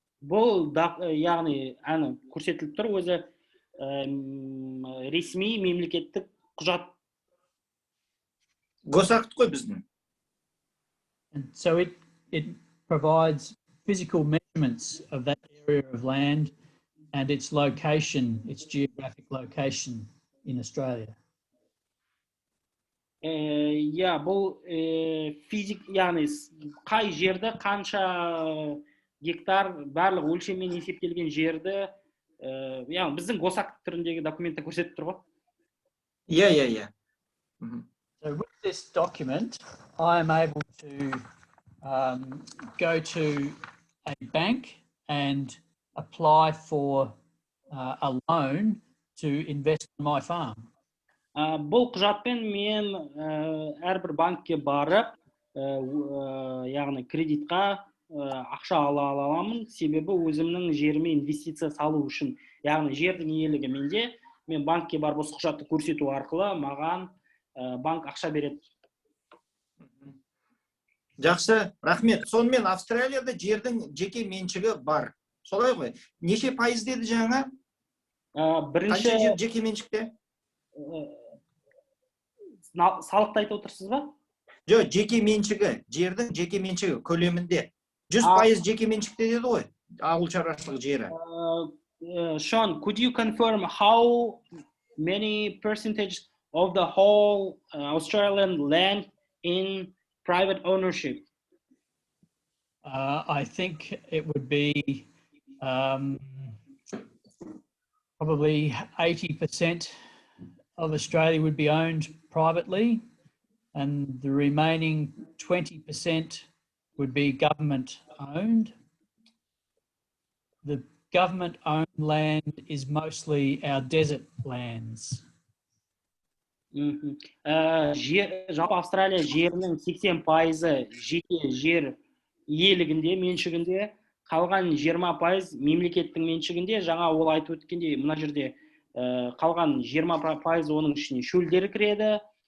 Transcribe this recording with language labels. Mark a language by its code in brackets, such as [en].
[kk] Бұл яғни көрсетіліп тұр, өзі ресми мемлекеттік құжат. Госакт қой біздің. [en] So it provides physical measurements of that area of land and its location, its geographic location in Australia. [kk] Бұл физик, яғни қай жерді, қанша гектар барлық өлшеммен есептелген жерді, яғни біздің госак түріндегі документті көрсетіп тұр ғой. [en] Yeah. So with this document, I am able to go to a bank and apply for a loan to invest in my farm. [kk] Бұл құжатпен мен әрбір банкке барып, яғни кредитқа ақша ала аламын, себебі өзімнің жеріме инвестиция салу үшін. Яғни жердің иелігі менде, мен банкке барып осы құжатты көрсету арқылы маған банк ақша береді. Жақсы, рахмет. Сонымен Австралияда жердің жеке меншігі бар. Солай ғой. Неше пайыз деді жаңа? Бірінші жер жеке меншікте? Салықты айтып отырсыз ба? Жоқ, жеке меншігі, жердің жеке меншігі көлемінде. 100% жеке меншікте деді ғой, ауылшаруашылық жері. [en] Sean, could you confirm how many percentage of the whole Australian land in private ownership? I think it would be probably 80% of Australia would be owned privately, and the remaining 20% would be government owned. The government owned land is mostly our desert lands. [kk] Жалпы Австралия жерінің 80% жеке жер иелігінде, меншігінде, қалған 20% мемлекеттің меншігінде. Жаңа ол айтып өткендей, мына жерде қалған 20% оның ішіне шөлдер кіреді.